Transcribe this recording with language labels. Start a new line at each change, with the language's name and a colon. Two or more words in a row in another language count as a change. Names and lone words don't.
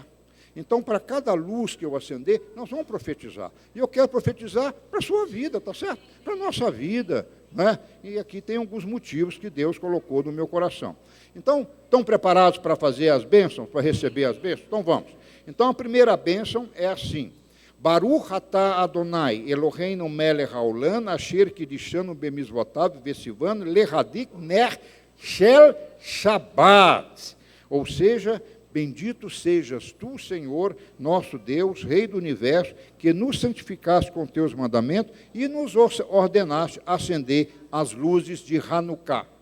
Portuguese: Então, para cada luz que eu acender, nós vamos profetizar. E eu quero profetizar para a sua vida, tá certo? Para a nossa vida, né? E aqui tem alguns motivos que Deus colocou no meu coração. Então, estão preparados para fazer as bênçãos, para receber as bênçãos? Então, vamos. Então, a primeira bênção é assim.
Hebrew: ברוך אתה אדני אלהינו מלך העולם אשר קדשנו במצותיו וצונו להדליק נר של שבת.
Portuguese: Ou seja, bendito sejas tu, Senhor, nosso Deus, Rei do Universo, que nos santificaste com teus mandamentos e nos ordenaste acender as luzes de Hanukkah.